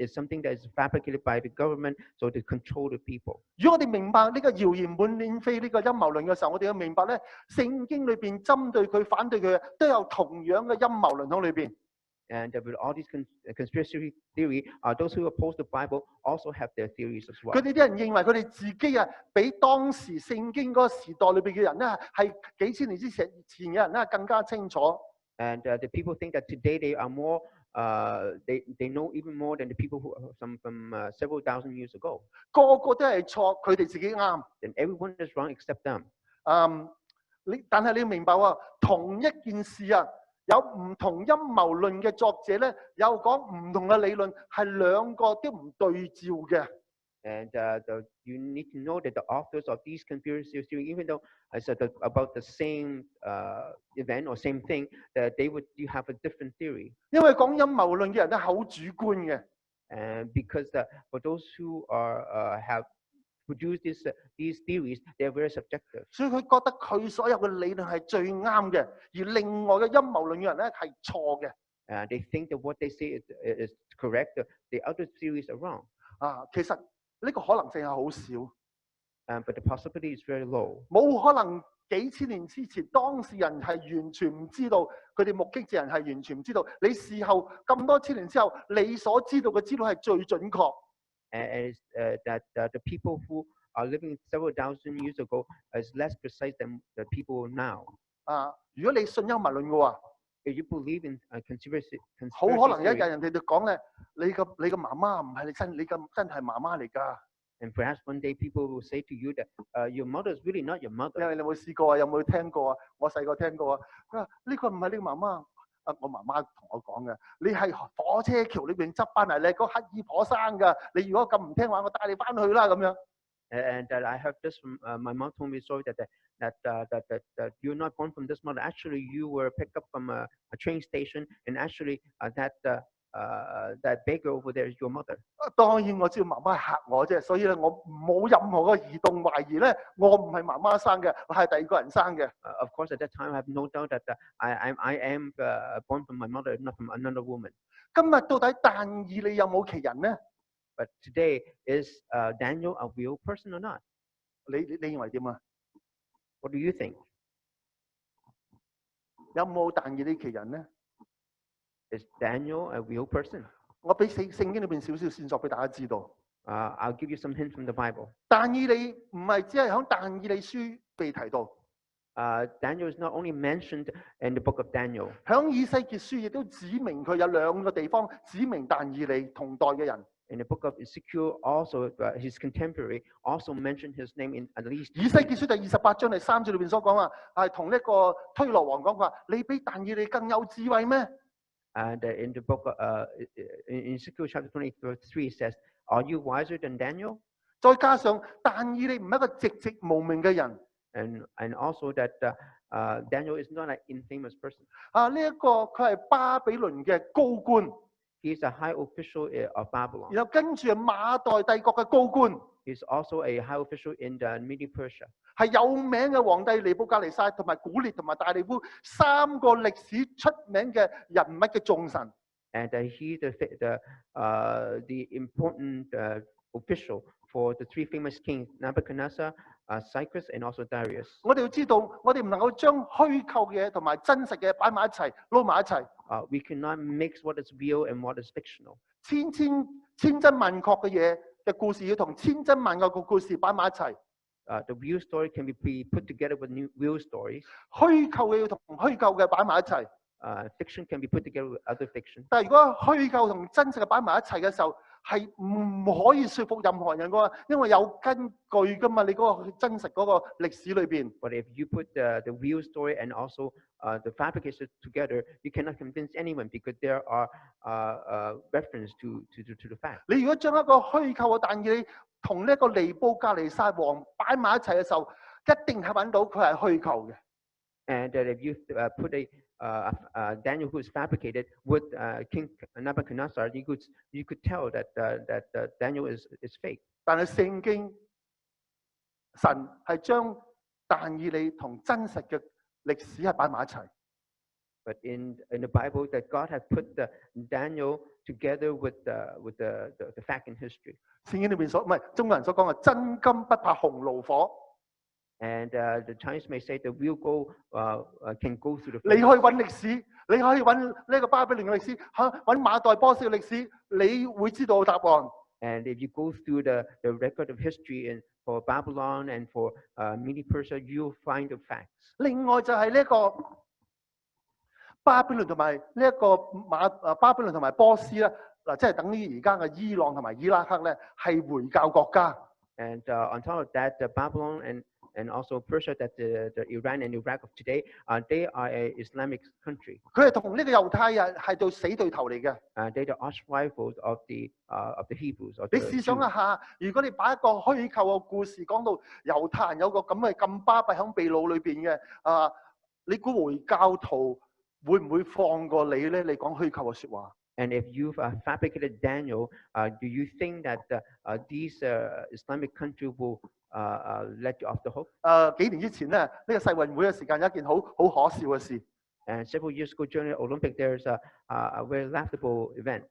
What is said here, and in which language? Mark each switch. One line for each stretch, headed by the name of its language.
English: It's something that is fabricated by the government so to control the people.
Chinese: 如果我哋明白呢個謠言滿天飛呢個陰謀論嘅時候，我哋要明白咧，聖經裏邊針對佢、反對佢嘅都有同樣嘅陰謀論喺裏邊。
English: And with all these conspiracy theory, those who oppose the Bible also have their theories as well.
Chinese: 佢哋啲人認為佢哋自己比當時聖經嗰個時代裏邊嘅人咧，係幾千年之前嘅人咧更加清楚。
English: And the people think that today they are more, they know even more than the people who from several thousand years ago.
Chinese: 個個都係錯，佢哋自己啱。
English: And everyone is wrong except them.
Chinese: 但係你要明白喎，同一件事有唔同陰謀論嘅作者咧，有講唔同嘅理論，係兩個都唔對照嘅。
English: And you need to know that the authors of these conspiracy theories, even though I said about the same event or same thing, that you have a different theory.
Chinese: 因為講陰謀論嘅人咧，好主觀嘅。
English: And because for those who have produced these theories, they are very subjective.
Chinese: 所以佢覺得佢所有嘅理論係最啱嘅，而另外嘅陰謀論嘅人咧係錯嘅。
English: They think that what they say is correct. The other theories are wrong.
Chinese: 其實呢個可能性係好少。
English: but the possibility is very low.
Chinese: 冇可能幾千年之前，當事人係完全唔知道，佢哋目擊者人係完全唔知道。你事後咁多千年之後，你所知道嘅資料係最準確。
English: And that the people who are living several thousand years ago is less precise than the people now.
Chinese: 如果你信陰謀論嘅話，
English: If you believe in conspiracy
Chinese: 好可能一日
English: theory,
Chinese: 人哋就講咧，你個媽媽唔係你真係媽媽嚟㗎。
English: and perhaps one day people will say to you that your mother is really not your
Chinese: 因
English: mother.
Chinese: 為你有冇試過啊？有冇聽過啊？我細個聽過啊。佢話呢個唔係你媽媽。我媽媽同我講嘅，你係火車橋裏邊執翻嚟，你係個乞兒婆生㗎。你如果咁唔聽話，我帶你翻去啦咁樣。
English: And that I heard this from my mom told me a story that you're not born from this mother. Actually, you were picked up from a train station, and actually that beggar over there is your mother.
Chinese: 當然我知道媽媽係嚇我啫，所以咧我冇任何個移動懷疑咧，我唔係媽媽生嘅，我係第二個人生嘅。
English: Of course, at that time, I have no doubt that I am born from my mother, not from another woman.
Chinese: 今日到底但以理有冇其人呢？
English: But today, is Daniel a real person or not?
Chinese: 你認為點啊？
English: What do you think?
Chinese: 有冇但以理其人呢？
English: Is Daniel a real person?
Chinese: 我俾聖經裏邊少少線索俾大家知道。
English: I'll give you some hints from the Bible.
Chinese: 但以理唔係只係響但以理書被提到，
English: Daniel is not only mentioned in the book of Daniel.
Chinese: 響以西結書亦都指明佢有兩個地方指明但以理同代嘅人。
English: In the book of Ezekiel, also his contemporary also mentioned his name in at least.
Chinese: 以西結書第28章第3節裏邊所講話，係同呢個推羅王講話：你比但以理更有智慧咩？
English: And in the book, in Ezekiel chapter 23 says, "Are you wiser than Daniel?"
Chinese: 再加上但以理唔係一個籍籍無名嘅人，
English: And also that Daniel is not an infamous person.
Chinese: 呢一個佢係巴比倫嘅高官，
English: He is a high official of Babylon.
Chinese: 然後跟住係馬代帝國嘅高官，
English: He is also a high official in the Media Persia.
Chinese: 係有名嘅皇帝尼布甲尼撒同埋古列同埋大利烏三個歷史出名嘅人物嘅眾神。
English: And he the important official for the three famous kings, Nebuchadnezzar, Cyrus, and also Darius.
Chinese: 我哋要知道，我哋唔能夠將虛構嘅同埋真實嘅擺埋一齊，撈埋一齊。
English: We cannot mix what is real and what is fictional.
Chinese: 千真萬確嘅嘢嘅故事，要同千真萬確嘅故事擺埋一齊。
English: The real story can be put together with new real stories.
Chinese: 虛構嘅要同虛構嘅擺埋一齊。
English: Fiction can be put together with other fiction.
Chinese: 但係如果虛構同真實嘅擺埋一齊嘅時候，係唔可以說服任何人㗎，因為有根據㗎嘛。你嗰個真實嗰個歷史裏邊。
English: But if you put the real story and also the fabrication together, you cannot convince anyone because there are reference to the fact.
Chinese: 你如果將一個虛構嘅但以理同呢一個尼布甲尼撒王擺埋一齊嘅時候，一定係揾到佢係虛構嘅。
English: And that if you put Daniel who is fabricated with King Nebuchadnezzar, you could tell that Daniel is fake.
Chinese: 但係聖經神係將但以理同真實嘅歷史係擺埋一齊。
English: But in the Bible, that God has put Daniel together with the fact in history.
Chinese: 聖經裏邊唔係中國人所講嘅真金不怕紅爐火。
English: And the Chinese may say the real gold can go through the.
Chinese: 你可以揾歷史，你可以揾呢個巴比倫嘅歷史，揾馬代波斯嘅歷史，你會知道答案。
English: And if you go through the record of history and for Babylon and for Media Persia, you'll find the facts.
Chinese: 另外就係呢個巴比倫同埋呢一個巴比倫同埋波斯咧，嗱即係等於而家嘅伊朗同埋伊拉克咧係回教國家。
English: And on top of that, Babylon and also Persia, that the Iran and Iraq of today, they are an Islamic country.
Chinese: 佢係同呢個猶太人係對死對頭嚟嘅。
English: They're the arch rivals of the Hebrews.
Chinese: 你試想一下，如果你擺一個虛構嘅故事講到猶太人有個咁巴閉響秘魯裏邊嘅，你估回教徒會唔會放過你咧？你講虛構嘅説話。
English: And if you've fabricated Daniel, do you think that these Islamic countries will let you off the hook?
Chinese: 幾年之前咧，呢個世運會嘅時間有一件好可笑嘅事。
English: And several years ago during the Olympic, there's a very laughable event.